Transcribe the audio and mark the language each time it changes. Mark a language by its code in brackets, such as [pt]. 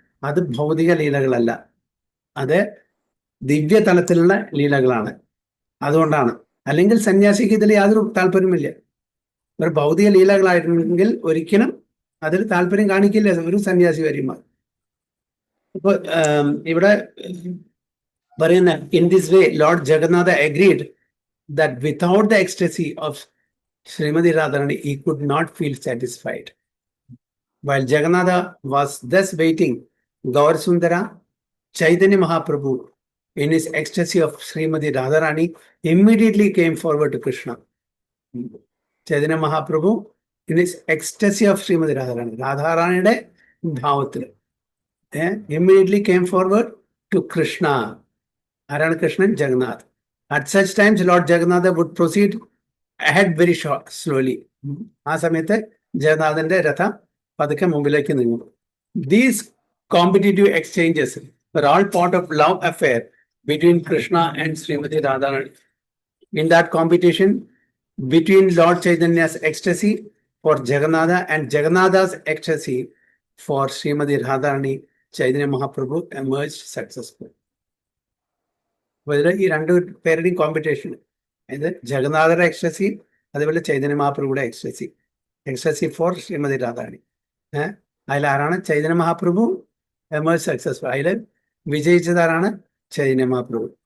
[ml] അത് ഭൗതിക ലീലകളല്ല, അത് ദിവ്യ തലത്തിലുള്ള ലീലകളാണ്. അതുകൊണ്ടാണ്. അല്ലെങ്കിൽ സന്യാസിക്ക് ഇതിൽ യാതൊരു താല്പര്യമില്ല. ഒരു ഭൗതിക ലീലകളായിരുന്നെങ്കിൽ ഒരിക്കലും അതിൽ താല്പര്യം കാണിക്കില്ല ഒരു സന്യാസി വരുമ്പോൾ. ഇപ്പൊ ഇവിടെ പറയുന്ന [en] in this way Lord Jagannatha agreed that without the ecstasy of Srimati Radharani he could not feel satisfied. While Jagannatha was thus waiting, Gaur Sundara, Chaitanya Mahaprabhu, in his ecstasy of Srimati Radharani, immediately came forward to Krishna. Chaitanya Mahaprabhu, in his ecstasy of Srimati Radharani, [ml] Radharanide bhavathil, [en] immediately came forward to Krishna. Arana Krishna Jagannath. At such times, Lord Jagannatha would proceed ahead very slowly. [ml] ആ സമയത്ത് ജഗന്നാഥന്റെ രഥം പതുക്കെ മുമ്പിലേക്ക് നീങ്ങും. [en] These competitive exchanges were all part of love affair between Krishna and Srimati Radharani. In that competition between Lord Chaitanya's ecstasy for Jagannatha and Jagannatha's ecstasy for Srimati Radharani, Chaitanya Mahaprabhu emerged successful. [ml] ഈ രണ്ടു പേരുടെയും competition, അതായത് ജഗന്നാഥയുടെ ecstasy, അതേപോലെ Chaitanya മഹാപ്രഭുയുടെ ecstasy four Shrimati Radha Rani. അതിലാരാണ്? Chaitanya Mahaprabhu [en] Emerges successful. [ml] അതിൽ വിജയിച്ചതാരാണ്? ചൈതന്യ മഹാപ്രഭു.